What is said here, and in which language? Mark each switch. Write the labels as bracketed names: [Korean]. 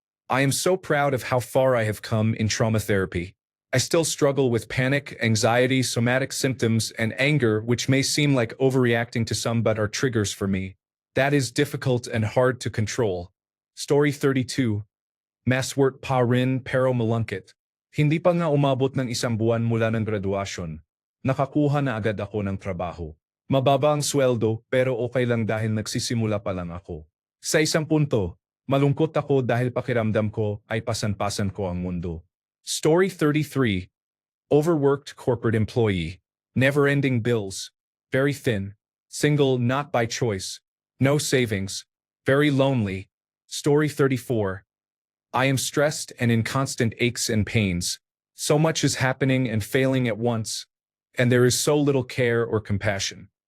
[English] I am so proud of how far I have come in trauma therapy. I still struggle with panic, anxiety, somatic symptoms, and anger, which may seem like overreacting to some but are triggers for me. That is difficult and hard to control. [Filipino] Story 32. Maswert pa rin pero malungkot. Hindi pa nga umabot ng 1 buwan mula ng graduasyon. Nakakuha na agad ako ng trabaho. Mababa ang sweldo pero okay lang dahil nagsisimula pa lang ako. Sa isang punto, malungkot ako dahil pakiramdam ko ay pasan-pasan ko ang mundo. [English] Story 33. Overworked corporate employee. Never-ending bills. Very thin. Single not by choice. No savings. Very lonely. Story 34. I am stressed and in constant aches and pains. So much is happening and failing at once, and there is so little care or compassion.